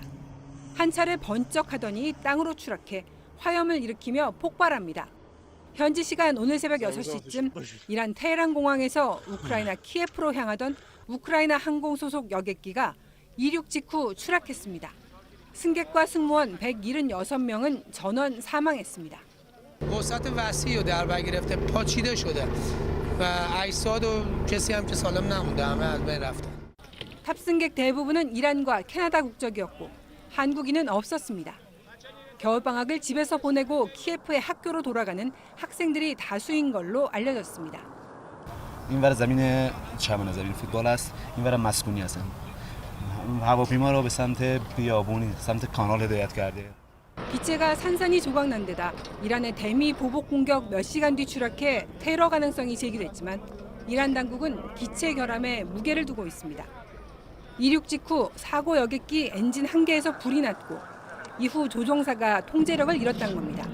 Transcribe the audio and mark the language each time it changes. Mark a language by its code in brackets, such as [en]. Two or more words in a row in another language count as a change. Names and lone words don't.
[ko] 한 차례 번쩍하더니 땅으로 추락해 화염을 일으키며 폭발합니다. 현지 시간 오늘 새벽 6시쯤 이란 테헤란 공항에서 우크라이나 키예프로 향하던 우크라이나 항공 소속 여객기가 이륙 직후 추락했습니다. 승객과 승무원 176명은 전원 사망했습니다. [fa] وسعت وسیع و در بر گرفته پاچیده شده و اجساد و کسی هم که سالم نمونده همه از بین رفتن. [ko] 탑승객 대부분은 이란과 캐나다 국적이었고 한국인은 없었습니다. 겨울방학을 집에서 보내고 키예프의 학교로 돌아가는 학생들이 다수인 걸로 알려졌습니다. [fa] اینور زمین چمن زمین فوتبال است اینورم مسکونی هستن هواپیما رو به سمت بیابون سمت کانال هدایت کرده [ko] 기체가 산산이 조각난 데다 이란의 대미 보복 공격 몇 시간 뒤 추락해 테러 가능성이 제기됐지만 이란 당국은 기체 결함에 무게를 두고 있습니다. 이륙 직후 사고 여객기 엔진 한 개에서 불이 났고 이후 조종사가 통제력을 잃었다는 겁니다.